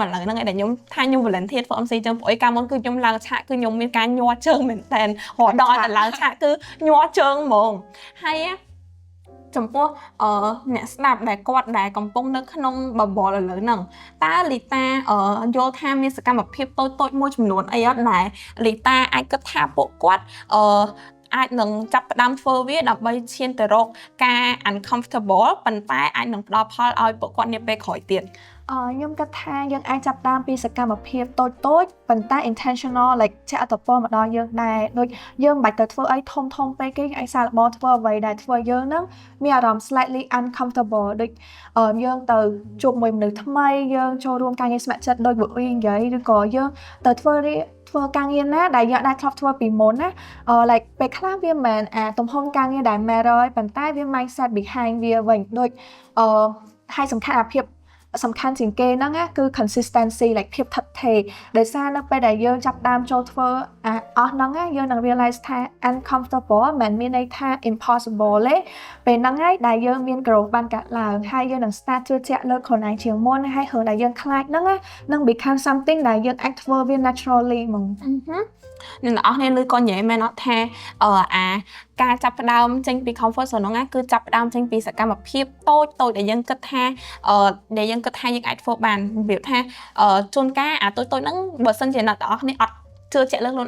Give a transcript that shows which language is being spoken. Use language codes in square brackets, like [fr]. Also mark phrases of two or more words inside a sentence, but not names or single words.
[km] ឡូវហ្នឹងឯងដែលខ្ញុំថាខ្ញុំ volunteer ធ្វើ MC ចឹងព្រោះកាលមុនគឺខ្ញុំឡើងឆាកគឺខ្ញុំមានការញ័រជើងមែនតើរហូតដល់តែឡើងឆាកគឺញ័រជើងហ្មងហើយចំពោះអ្នកស្ដាប់ដែលគាត់ដែលកំពុងនៅក្នុងបបរឥឡូវហ្នឹងតើលីតាយល់ថាមានសកម្មភាពតូចៗមួយចំនួនអីអត់ដែលលីតាអាចគិតថាពួកគាត់អាចនឹងចាប់ផ្ដើមធ្វើវាដើម្បីឈានទៅរកការ uncomfortable ប៉ុន្តែអាចនឹងផ្ដល់ផលឲ្យពួកគាត់នាពេលក្រោយទៀត ខ្ញុំគិតថាយើងអាចចាប់តាមពីសកម្មភាពតូចប៉ុន្តែ [en] intentional like [km] ជាអត្តពលមកដល់យើងដែរដូចយើងមិនបាច់ទៅធ្វើអីធំពេកទេអាចសាកល្បងធ្វើអ្វីដែលធ្វើយើងហ្នឹងមានអារម្មណ៍ slightly uncomfortable ដូចយើងទៅជួបមួយមនុស្សថ្មីយើងចូលរួមការងារស្ម័គ្រចិត្តដូចពួកវិញនិយាយឬក៏យើងទៅធ្វើការងារណាដែលយើងអាចធ្លាប់ធ្វើ ពីមុនណា like ពេលខ្លះវាមិនមែនទំហំការងារដែល matter ប៉ុន្តែវា [en] mindset behind [km] វាវិញដូចហើយសំខាន់ជាងគេហ្នឹងគឺ [en] consistency like [km] ភាពថិតថេរដោយសារនៅពេលដែលយើងចាប់ដើមចូលធ្វើអស់ហ្នឹងយើងនឹង realize ថា uncomfortable មិនមានន័យថា impossible ទេពេលហ្នឹងហើយដែលយើងមាន growth បានកាត់ឡើងហើយយើងនឹង start ជឿជាក់លើខ្លួនឯងជាងមុនហើយរឿងដែលយើងខ្លាចហ្នឹងនឹង [en] become something [km] ដែលយើងអាចធ្វើវា naturally ហ្មង អ្នកនរគ្នាលើក៏និយាយមែនអត់ថាការចាប់ផ្ដើមចេញពី [en] comfort zone [km] ហ្នឹងគឺចាប់ផ្ដើមចេញពីសកម្មភាពតូចដែលយើងគិតថាយើងអាចធ្វើបានរបៀបថាជួនកាលតូចហ្នឹងបើសិនជាអ្នកនរគ្នាអត់ជឿជាក់លើខ្លួន